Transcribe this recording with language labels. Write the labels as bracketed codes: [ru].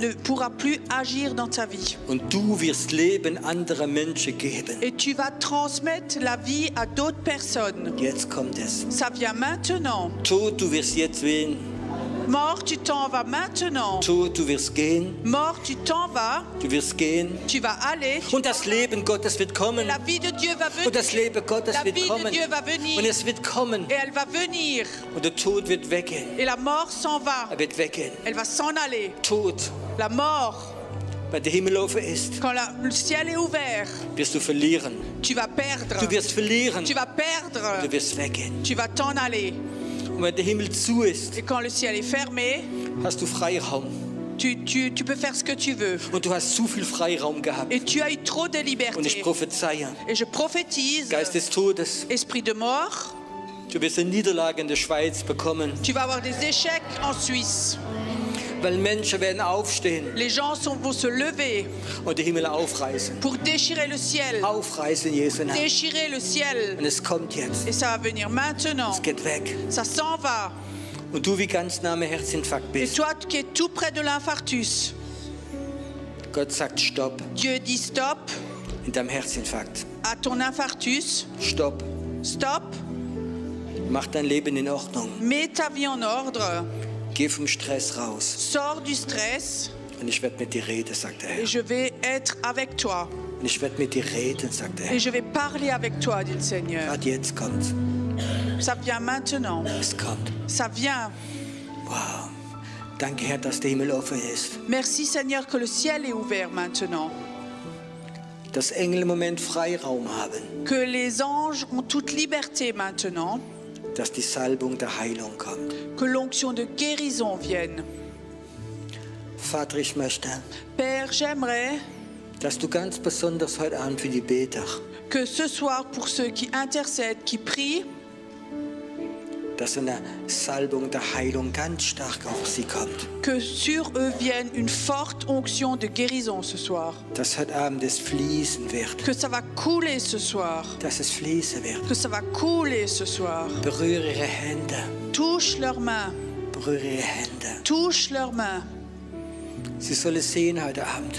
[fr] ne pourra plus agir dans ta vie. [de] Und du wirst Leben anderer Menschen geben. [fr] Et tu vas transmettre la vie à d'autres personnes. [de] Jetzt kommt es. [fr] Ça vient maintenant. [de] Tod, du wirst jetzt gehen. [fr] Mort, tu t'en vas maintenant. [de] Tod, du wirst gehen. [fr] Mort, tu t'en vas. [de] Du wirst gehen. [fr] Tu vas aller. [de] Und das Leben Gottes wird kommen. [fr] La vie de Dieu va [de] Und das [fr] venir. [de] Leben Gottes [fr] La [de] wird [fr] vie de [de] kommen. [fr] Dieu va [de] Und [fr] venir. [de] es wird kommen. [fr] Et elle va venir. [de] Und der Tod wird weggehen. [fr] Et la mort s'en va. [de] Er wird weggehen. [fr] Elle va s'en aller. [de] Tod, [fr] La mort, [de] weil der Himmel offen ist, [fr] quand le ciel est ouvert, [de] wirst du verlieren. [fr] tu vas perdre. [de] Du wirst verlieren. [fr] Tu vas perdre. [de] Du wirst weggehen. [fr] Tu vas t'en aller. [de] Und wenn der Himmel zu ist, [fr] Et quand le ciel est fermé, [de] hast du Freiraum. [fr] tu peux faire ce que tu veux. [de] Und du hast zu viel Freiraum gehabt. [fr] Et tu as eu trop de [de] Und ich [fr] liberté. [de] prophezeie, [fr] Et je prophétise, [de] Geist des Todes, [fr] esprit de mort, [de] du wirst eine Niederlage in der Schweiz bekommen. [fr] tu vas avoir des échecs en Suisse. [de] Weil Menschen werden aufstehen [fr] Les gens vont se lever [de] und die Himmel aufreißen. [fr] pour déchirer le ciel. [de] Aufreißen, Jesu Namen. [fr] Déchirer le ciel. [de] Und es kommt jetzt. [fr] Et ça va venir maintenant. [de] Es geht weg. [fr] Ça s'en va. [de] Und du, wie ganz nah am Herzinfarkt [fr] Et [de] bist, [fr] toi qui es tout près de l'infarctus, [de] Gott sagt Stopp [fr] Dieu dit stop [de] in deinem Herzinfarkt. [fr] à ton infarctus. [de] Stopp. [fr] Stop. [de] Mach dein Leben in Ordnung. [fr] Mets ta vie en ordre. [de] Geh vom Stress raus. [fr] Sors du stress [de] Und ich werde mit dir reden, sagt der Herr. [fr] et je vais être avec toi. [de] Und ich werde mit dir reden, sagt der [fr] Et [de] Herr. [fr] je vais parler avec toi, dit le Seigneur. [de] Gerade jetzt kommt. [fr] Ça vient maintenant. [de] Es kommt. [fr] Ça vient. Wow. [de] Danke, Herr, dass der Himmel offen ist. [fr] Merci Seigneur que le ciel est ouvert maintenant. [de] Dass Engel im Moment Freiraum haben. [fr] Que les anges ont toute liberté maintenant. [de] Dass die Salbung der Heilung kommt. [fr] Que l'onction de guérison vienne. [de] Vater, ich möchte, [fr] Père, j'aimerais [de] dass du ganz besonders heute Abend für die Beter, [fr] que ce soir, pour ceux qui intercèdent, qui prient, [de] dass eine Salbung der Heilung ganz stark auf sie kommt. [fr] que sur eux vienne une forte onction de guérison ce soir. [de] Dass heute Abend es fließen wird. [fr] Que ça va couler ce soir. [de] Dass es fließen wird. [fr] Que ça va couler ce soir. [de] Berühre ihre Hände. [fr] Touche leurs mains. [de] Berühre ihre Hände. [fr] Touche leurs mains. [de] Sie sollen sehen heute Abend,